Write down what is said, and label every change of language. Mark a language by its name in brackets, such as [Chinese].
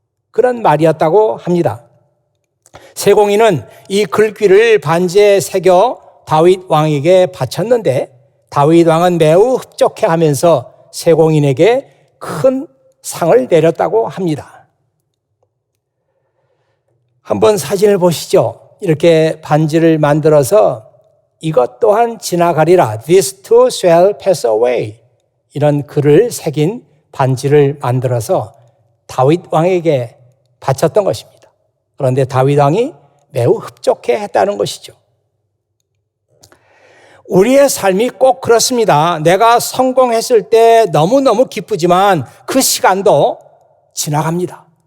[Korean] 그런 말이었다고 합니다. 세공인은 이 글귀를 반지에 새겨 다윗 왕에게 바쳤는데 다윗 왕은 매우 흡족해하면서 세공인에게 큰 상을 내렸다고 합니다. 한번 사진을 보시죠. 이렇게 반지를 만들어서 이것 또한 지나가리라. [English] This too shall pass away. [Korean] 이런 글을 새긴 반지를 만들어서 다윗 왕에게 바쳤던 것입니다. 그런데 다윗 왕이 매우 흡족해 했다는 것이죠. 우리의 삶이 꼭 그렇습니다. 내가 성공했을 때 너무너무 기쁘지만 그 시간도 지나갑니다.